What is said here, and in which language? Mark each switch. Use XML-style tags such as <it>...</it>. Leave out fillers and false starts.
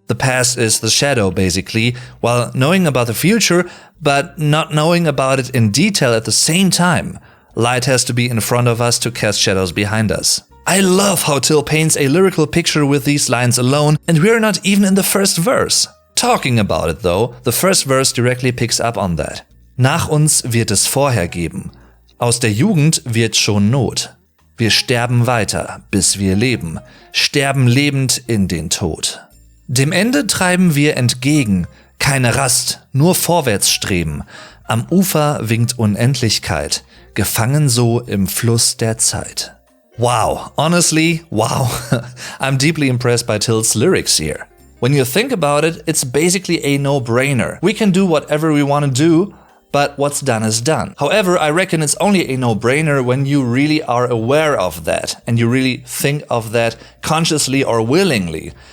<en>The past is the shadow, basically, while knowing about the future, but not knowing about it in detail at the same time. Light has to be in front of us to cast shadows behind us. I love how Till paints a lyrical picture with these lines alone, and we're not even in the first verse. Talking about it though, the first verse directly picks up on that.</en> <de>Nach uns wird es vorher geben. Aus der Jugend wird schon Not. Wir sterben weiter, bis wir leben. Sterben lebend in den Tod. Dem Ende treiben wir entgegen. Keine Rast, nur vorwärts streben. Am Ufer winkt Unendlichkeit. Gefangen so im Fluss der Zeit.</de> <en>Wow, honestly, wow. I'm deeply impressed by Till's lyrics here. When you think about it, it's basically a no-brainer. We can do whatever we want to do, but what's done is done. However, I reckon it's only a no-brainer when you really are aware of that and you really think of that consciously or willingly.</en>